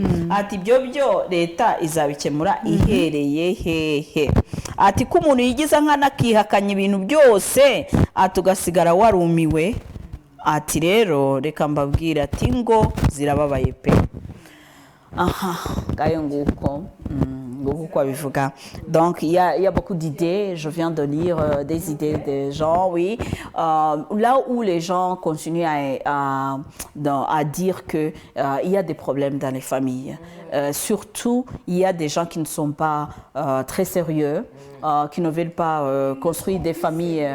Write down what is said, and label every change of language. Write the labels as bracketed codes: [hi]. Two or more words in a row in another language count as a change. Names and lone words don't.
[rw] Ati ibyo byo leta izabikemura ihereye hehe. Ati ko umuntu yigiza nk'anakihakanya ibintu byose atugasigara warumiwe. Ati rero reka mbabwira ati ngo zirababaye pe. Ngayo nguko. [fr] Donc il y a beaucoup d'idées, je viens de lire des idées des gens, oui. Là où les gens continuent à dire que il y a des problèmes dans les familles. Surtout, il y a des gens qui ne sont pas très sérieux, qui ne veulent pas construire des familles.